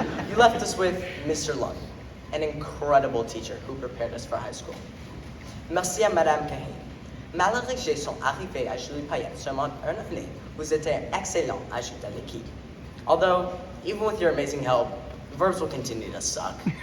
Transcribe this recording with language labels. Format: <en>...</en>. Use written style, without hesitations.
<en>You left us with Mr. Lung, an incredible teacher who prepared us for high school.</en> <fr>Merci à Madame Cahin. Malgré que sont arrivés à Julie Payette seulement une année, vous étiez excellent ajout à l'équipe.</fr> <en>Although, even with your amazing help, verbs will continue to suck.</en>